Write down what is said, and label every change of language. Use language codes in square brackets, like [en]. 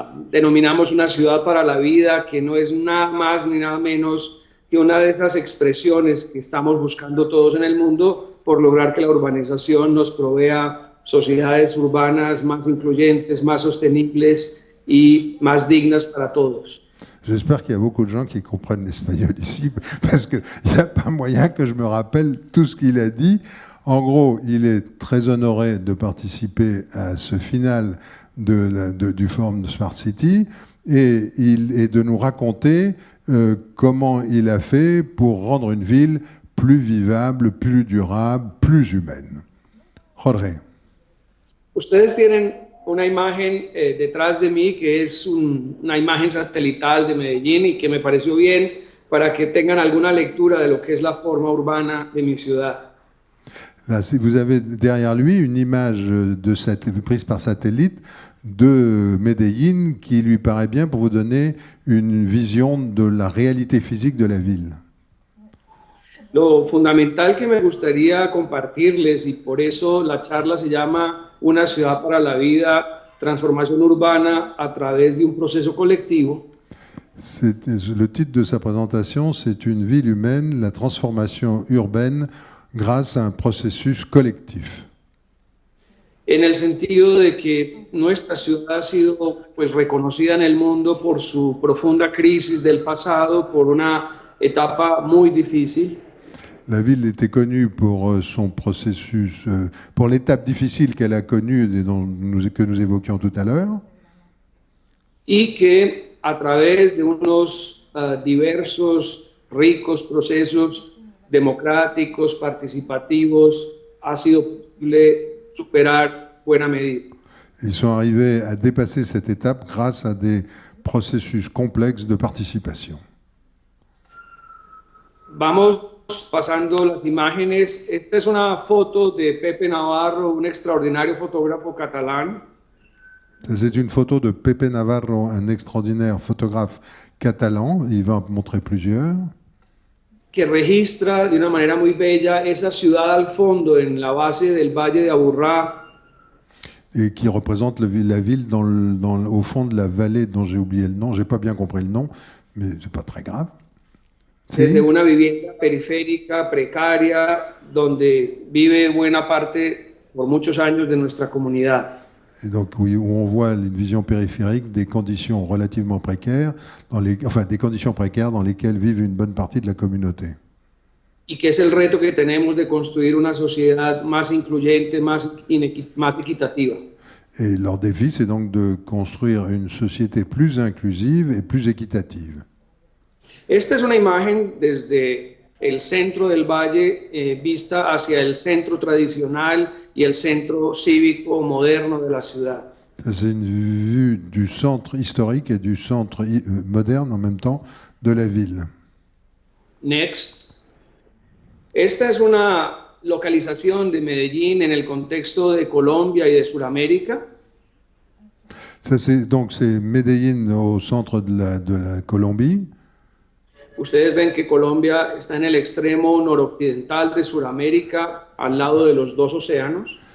[es] denominamos una ciudad para la vida, que no es nada más ni nada menos que una de esas expresiones que estamos buscando todos en el mundo por lograr que la urbanización nos provea sociedades urbanas más incluyentes, más sostenibles y más dignas para todos. [fr] J'espère qu'il y a beaucoup de gens qui comprennent l'espagnol ici, parce qu'il n'y a pas moyen que je me rappelle tout ce qu'il a dit. En gros, il est très honoré de participer à ce final du Forum de Smart City et de nous raconter comment il a fait pour rendre une ville plus vivable, plus durable, plus humaine. Jorge. [es] Ustedes tienen una imagen detrás de mí que es una imagen satelital de Medellín y que me pareció bien para que tengan alguna lectura de lo que es la forma urbana de mi ciudad. [fr] Là, vous avez derrière lui une image prise par satellite de Medellín qui lui paraît bien pour vous donner une vision de la réalité physique de la ville. [es] Lo fundamental que me gustaría compartirles, y por eso la charla se llama Una ciudad para la vida, transformación urbana a través de un proceso colectivo. [fr] Le titre de sa présentation, c'est Une ville humaine, la transformation urbaine grâce à un processus collectif. [es] En el sentido de que nuestra ciudad ha sido pues, reconocida en el mundo por su profunda crisis del pasado, por una etapa muy difícil. [fr] La ville était connue pour son processus, pour l'étape difficile qu'elle a connue et que nous évoquions tout à l'heure. [es] Y que a través de unos diversos, ricos procesos democráticos, participativos, ha sido posible superar buena medida. [fr] Ils sont arrivés à dépasser cette étape grâce à des processus complexes de participation. [es] Vamos pasando las imágenes. Esta es una foto de Pepe Navarro, un extraordinario fotógrafo catalán. [fr] C'est une photo de Pepe Navarro, un extraordinaire photographe catalan. Il va en montrer plusieurs. [es] Que registra de una manera muy bella esa ciudad al fondo, en la base del Valle de Aburrá. [fr] Et qui représente la ville au fond de la vallée dont j'ai oublié le nom. J'ai pas bien compris le nom, mais c'est pas très grave. [es] Desde una vivienda periférica, precaria, donde vive buena parte por muchos años de nuestra comunidad. [fr] Et donc, oui, où on voit une vision périphérique des conditions relativement précaires, des conditions précaires dans lesquelles vivent une bonne partie de la communauté. [es] Y que es el reto que tenemos de construir una sociedad más incluyente, más equitativa. [fr] Et leur défi, c'est donc de construire une société plus inclusive et plus équitative. [es] Esta es una imagen desde el centro del valle vista hacia el centro tradicional y el centro cívico moderno de la ciudad. [fr] C'est une vue du centre historique et du centre moderne en même temps de la ville. [en] Next. [es] Esta es una localización de Medellín en el contexto de Colombia y de Sudamérica. [fr] Ça, c'est Medellín au centre de la Colombie. [es] Ustedes ven que Colombia está en el extremo noroccidental de Sudamérica, al lado de los dos océanos.